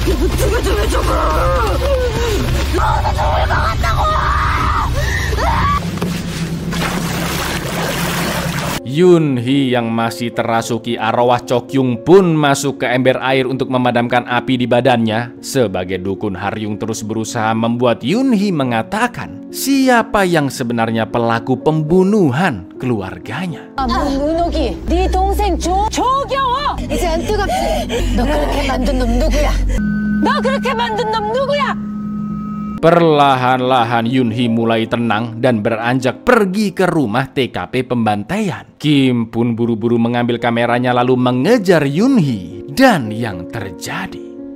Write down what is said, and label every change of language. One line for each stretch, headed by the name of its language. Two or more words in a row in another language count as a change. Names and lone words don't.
Indonesian: Yoon Hee yang masih terasuki arwah Chokyung pun masuk ke ember air untuk memadamkan api di badannya. Sebagai dukun, Haryung terus berusaha membuat Yoon Hee mengatakan siapa yang sebenarnya pelaku pembunuhan keluarganya.
Korean: 문옥이 네 동생 조경호 이제 안 뜨겁지? 너 그렇게 만든 놈 누구야? 너 그렇게 만든 놈 누구야?
Indonesian: Perlahan-lahan Yoon Hee mulai tenang dan beranjak pergi ke rumah TKP pembantaian. Kim pun buru-buru mengambil kameranya lalu mengejar Yoon Hee. Dan yang terjadi,